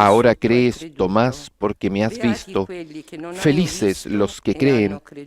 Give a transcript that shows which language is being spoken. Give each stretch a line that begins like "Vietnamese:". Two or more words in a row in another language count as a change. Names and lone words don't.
Spanish: Ahora
Italian: tu hai
Spanish: crees,
Italian: creduto?
Spanish: Tomás, porque me has
Italian: Beati
Spanish: visto.
Italian: quelli che non hanno
Spanish: Felices
Italian: visto
Spanish: los que
Italian: e
Spanish: creen
Italian: hanno creduto.